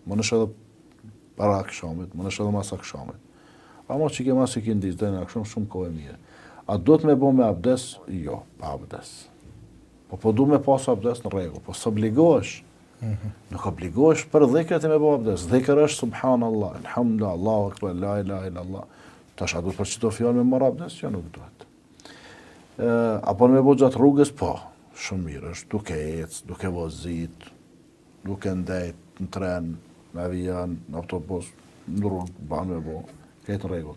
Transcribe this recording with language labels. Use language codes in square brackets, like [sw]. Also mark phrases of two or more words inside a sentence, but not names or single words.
[sq] Më nësh edhe para akshamit, më nësh edhe mas akshamit. Amo që ke mas ikindis deri në aksham, shumë kohë e mire. A do të me bo me abdes? Jo, pa abdes. Po du me pas abdes në rregull, po s'obligohesh. Nuk obligohesh për dhikret e me bo abdes. Dhikr është [ar] سبحان الله الحمد لله الله أكبر لا إله إلا الله. [sq] Tash a duhet për çdo fjalë me marr abdes? Jo, nuk duhet. Apo me bo gjatë rrugës, po, shumë mirë, është duke ecë, duke vozit, duke ndajt në tren, në avion, në autobus, në rrugë, banë me bo, këtë në regull.